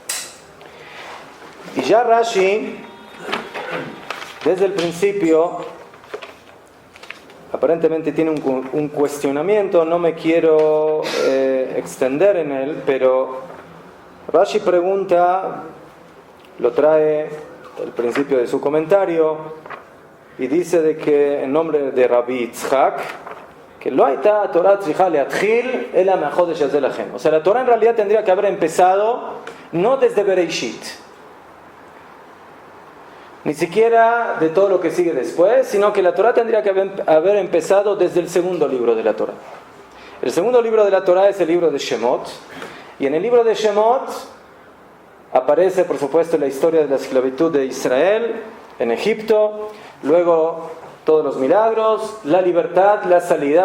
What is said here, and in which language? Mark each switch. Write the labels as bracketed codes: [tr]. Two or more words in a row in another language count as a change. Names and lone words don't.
[es] Y ya Rashi, desde el principio, aparentemente tiene un cuestionamiento, no me quiero extender en él, pero Rashi pregunta, lo trae al principio de su comentario, y dice de que en nombre de Rabbi Yitzhak, que [he] לא הייתה תורה צריכה להתחיל אלא מהחודש הזה לכם. [es] O sea, la Torah en realidad tendría que haber empezado no desde Bereshit, ni siquiera de todo lo que sigue después, sino que la Torah tendría que haber empezado desde el segundo libro de la Torah. El segundo libro de la Torah es el libro de Shemot, y en el libro de Shemot aparece, por supuesto, la historia de la esclavitud de Israel en Egipto, luego todos los milagros, la libertad, la salida.